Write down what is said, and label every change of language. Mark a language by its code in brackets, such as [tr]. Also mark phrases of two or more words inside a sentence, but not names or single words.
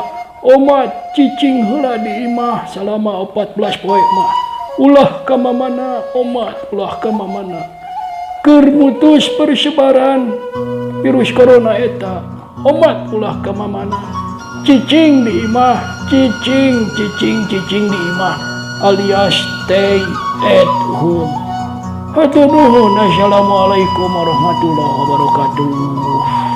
[su] Omat cicing heula di imah salama 14 poe mah. Ulah ka mamana omat, ulah ka mamana. Keur mutus persebaran virus corona eta. Omat ulah ka mamana. Cicing di imah, cicing di imah alias [en] stay at home. [su] Hatur nuhun. [ar] السلام عليكم ورحمة الله وبركاته.